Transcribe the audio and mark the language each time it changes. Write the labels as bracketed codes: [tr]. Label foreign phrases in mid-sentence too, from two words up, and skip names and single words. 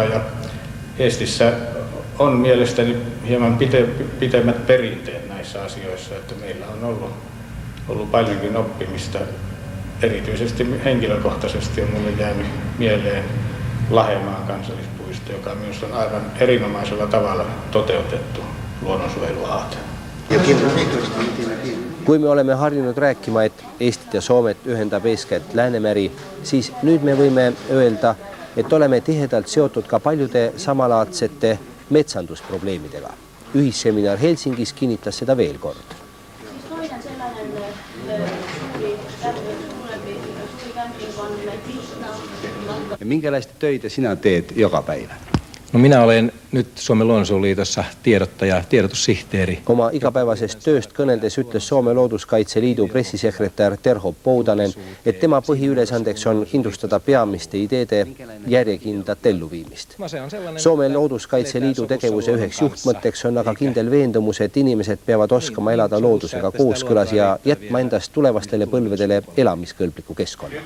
[fi] Ja Eestissä on mielestäni hieman pitemmät perinteet näissä asioissa, että meillä on ollut paljonkin oppimista. Erityisesti henkilökohtaisesti on minulle jäänyt mieleen Lahemaan kansallispuisto, joka minusta on aivan erinomaisella tavalla toteutettu luonnonsuojeluaate. [et] Kui me oleme harjunud rääkima, et Eestit ja Soomet ühendab eeskätt Läänemeri, siis nüüd me võime öelda, et oleme tihedalt seotud ka paljude samalaadsete metsandusprobleemidega. Ühisseminar Helsingis kinnitas seda veel kord. [fi] Toinen sellainen suuri kämping on Kristiina. Minkälaista töitä sinä teet joka päivä? No minä olen nyt Suomen luonnonsuojeluliitossa tiedottaja, tiedotussihteeri. [et] Oma igapäevasest tööst kõneldes ütles Soome Looduskaitseliidu pressisekretär Terho Poudanen, et tema põhiülesandeks on kindlustada peamiste ideede järjekindlat elluviimist. Soome Looduskaitseliidu tegevuse üheks juhtmõtteks on aga kindel veendumus, et inimesed peavad oskama elada loodusega kooskõlas ja jätma endast tulevastele põlvedele elamiskõlbliku keskkonna.